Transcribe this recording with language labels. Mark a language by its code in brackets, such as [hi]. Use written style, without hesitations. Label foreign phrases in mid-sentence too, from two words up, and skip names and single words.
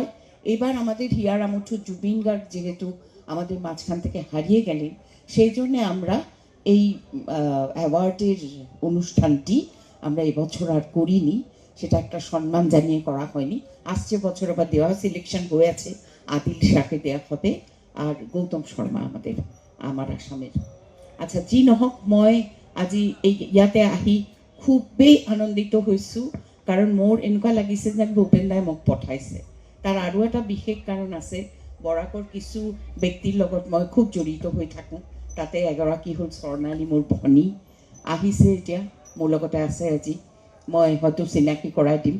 [bn] এবার আমাদের হিয়ার আমঠু জুবিন গার্গ যেহেতু আমাদের মাঝখান থেকে হারিয়ে গেলেন, সেই জন্য আমরা এই অ্যাওয়ার্ডের অনুষ্ঠানটি আমরা এবছর আর করিনি। সেটা একটা সম্মান জানিয়ে করা হয়নি। আসছে বছর আবার দেওয়া সিলেকশন হয়েছে, আদিল শাহকে দেওয়া হবে আর গৌতম শর্মা আমার আসামের। আচ্ছা, [as] যি নহওক মই আজি এই ইয়াতে আহি খুবেই আনন্দিত হৈছোঁ, কাৰণ মোৰ এনেকুৱা লাগিছে যেন ভূপেন্দাই মোক পঠাইছে। তাৰ আৰু এটা বিশেষ কাৰণ আছে, বৰাকৰ কিছু ব্যক্তিৰ লগত মই খুব জড়িত হৈ থাকোঁ। তাতে এগৰাকী হ'ল স্বৰ্ণালী, মোৰ ভনী আহিছে এতিয়া মোৰ লগতে আছে আজি, মই হয়তো চিনাকি কৰাই দিম।